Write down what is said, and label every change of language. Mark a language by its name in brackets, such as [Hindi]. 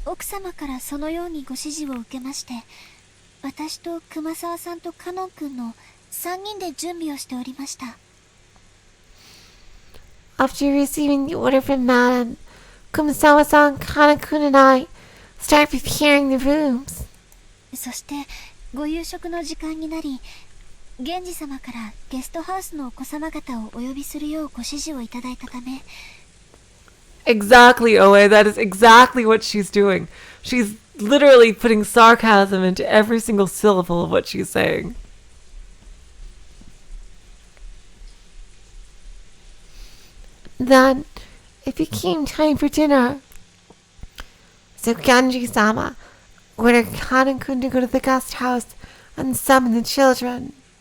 [Japanese] 奥様からそのようにご指示を受けまして、私と熊沢さんとカノン君の3人で準備をしておりました。 [English] After receiving the order from Madam, Kumasawa-san, Kana-kun, and I start preparing the rooms. [Japanese] そしてご夕食の時間になり、源氏様からゲストハウスのお子様方をお呼びするようご指示をいただいたため。 [English] Exactly, Oe. That is exactly what she's doing. She's literally putting sarcasm into every single syllable of what she's saying. Then, it became time for dinner. So Genji-sama ordered Kana-kun to go to the guest house and summon the children.